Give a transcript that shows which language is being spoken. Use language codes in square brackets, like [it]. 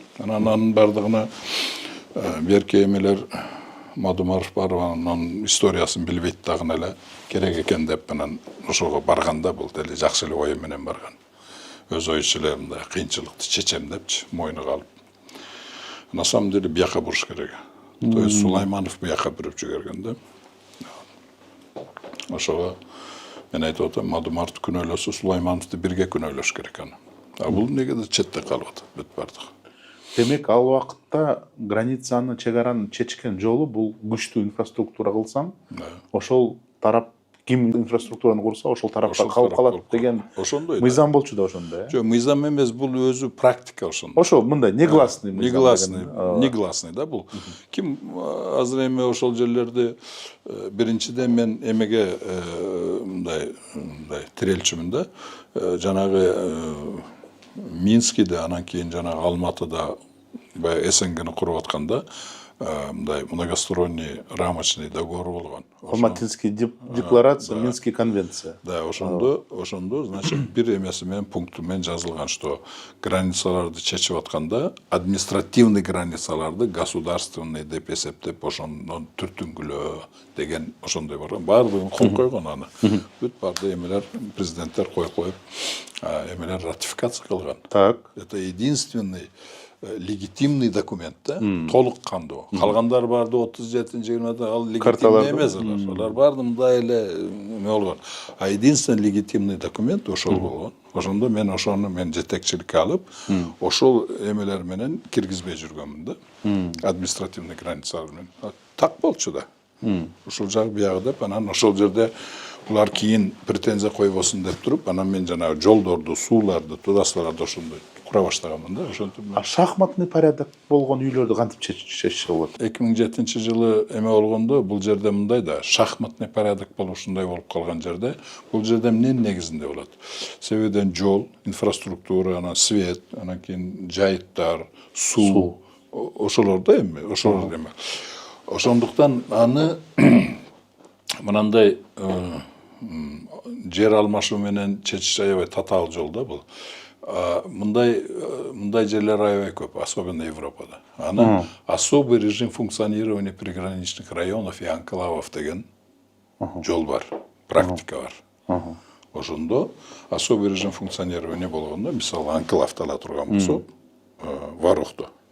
[ky] Анан бардыгына берки эмелер Мадумаров барып анын историясын билбейт дагы эле керек экен деп анан ошого барганда бул деле жакшы эле ой менен барган. Өз ойчу эле мындай кыйынчылыкты чечем депчи, мойнуга алып. [ru] На самом деле [ky] бияка буруш керек. [ru] То есть [ky] Сулайманов бияка буруп жиберген да. Ошого мен айтып атам, Мадумаровду күнөөлөсө Сулаймановду бирге күнөөлөш керек аны. А бул неге да четте калып атат, бүт бардык. Демек ал убакытта границаны, чек араны чечкен жолу бул күчтүү инфраструктура кылсаң, ошол тарап ким инфраструктураны курса, ошол тарапка калып калат деген ошондой мыйзам болчу да ошондо, жок, мыйзам эмес, бул өзү практика ошондой. Ошо мындай негласный мыйзам. Негласный да бул. Ким азыр эми ошол жерлерде биринчиден мен эмеге мындай тирелчүмүн да. Жанагы Минскиде, анан кийин жанагы Алматыда баягы СНГны куруп атканда мындай [ru] многосторонний рамочный договор [ky] болгон. [ru] Алматинский декларация, Минский конвенция. [ky] Да, ошондо, значит, бир эмеси менен пункту менен жазылган, что границаларды чечип атканда административный границаларды государственный деп эсептеп ошондон түртүнгүлөө деген ошондой бар. Баардыгын кол койгон аны. Бүт барды эмелер президенттер коюп эмелер ратификация кылган. [ru] Так. Это единственный легитимный документ, да? [ky] Толук кандуу. Калгандар барды 37-20-да ал легитимный эмес алар. Алар барды мындай эле эме болгон. [ru] А единственный легитимный документ [ky] ошол болгон. Ошондо мен ошону жетекчиликке алып, ошол эмелер менен киргизбей жүргөнмүн да. Административный границалар менен. Так болчу да. Ошол жагы биягы деп, анан ошол жерде булар кийин претензия койбосун деп туруп, анан мен жанагы жолдорду, сууларды, трассаларды ошондой кура баштаганмын да. Ошентип [ru] шахматный порядок [ky] болгон үйлөрдү кантип чечишсе болот? 2007-жылы эме болгондо бул жерде мындай да, [ru] шахматный порядок [ky] болуп ушундай болуп калган жерде, бул жерде эмненин негизинде болот? Себебен жол, инфраструктура, анан свет, анан кийин жайыттар, суу, ошолор да эми, ошолор эме. Ошондуктан аны мынандай жер алмашуу менен чечиш аябай татаал жол да бул. Мындай жерлер аябай көп, особенно Европада. Аны [ru] особый режим функционирования приграничных районов и анклавов [ky] деген жол бар, практика бар. Ошондо [ru] особый режим функционирования [ky] болгондо, мисалы анклавды ала турган болсок, Варухту.